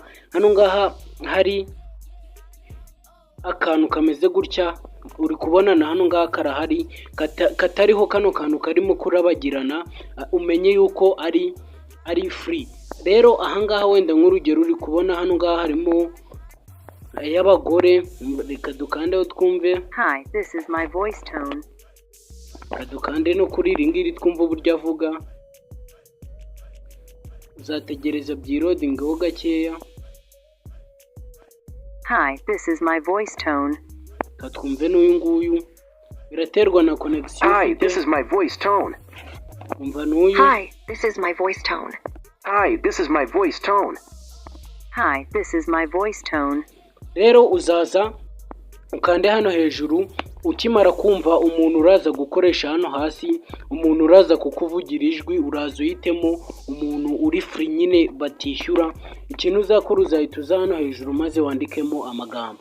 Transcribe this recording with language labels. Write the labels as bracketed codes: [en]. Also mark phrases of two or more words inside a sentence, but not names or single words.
[rw] Hano ngaha hari akantu kameze gutya, uri kubona na hano ngaha karahari katariho kano kantu karimo kurabagirana, umenye yuko ari free. Rero aha ngaha wenda nk'urugero uri kubona hano ngaha harimo y'abagore, reka dukandeho twumve. [en] Hi, this is my voice tone. [rw] Dukande no kuri iri ngiri twumva uburyo avuga. Uzategereza byirodingaho gakeya. [en] Hi, this is my voice tone. [rw] Katwumve n'uyu nguyu. biraterwa na connection [en] Hi, [rw] ufite. [en] this is my voice tone. [rw] Umva n'uyu. [en] Hi, this is my voice tone. Hi, this is my voice tone. Hi, this is my voice tone. [rw] Rero uzaza ukande hano hejuru, ukimara kumva umuntu uraza gukoresha hano hasi, umuntu uraza kukuvugira ijwi, uraza uhitemo umuntu uri free nyine batishyura. Ikintu uzakora uzahita uza hano hejuru maze wandikemo amagambo.